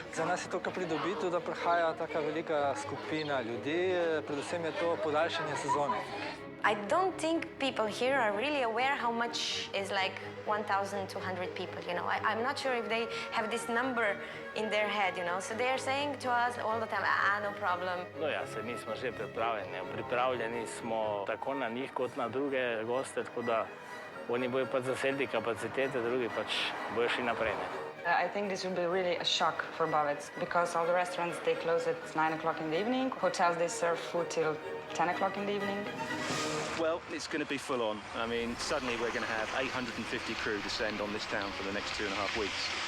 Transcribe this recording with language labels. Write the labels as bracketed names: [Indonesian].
[Slovenian] Za nas je to kar pridobitev, da prihaja taka velika skupina ljudi, predvsem je to podaljšanje sezone. [English] I don't think people here are really aware how much is like 1,200 people, you know. I'm not sure if they have this number in their head, you know. So they are saying to us all the time, no problem. [Slovenian] No ja, se mi smo že pripravljeni. Pripravljeni smo tako na njih kot na druge goste, tako da oni bojo pač zasedli kapacitete, drugi pač bojo šli naprej. [English] I think this will be really a shock for Bovets because all the restaurants, they close at 9 o'clock in the evening. Hotels, they serve food till 10 o'clock in the evening. Well, it's going to be full on. I mean, suddenly we're going to have 850 crew descend on this town for the next 2.5 weeks.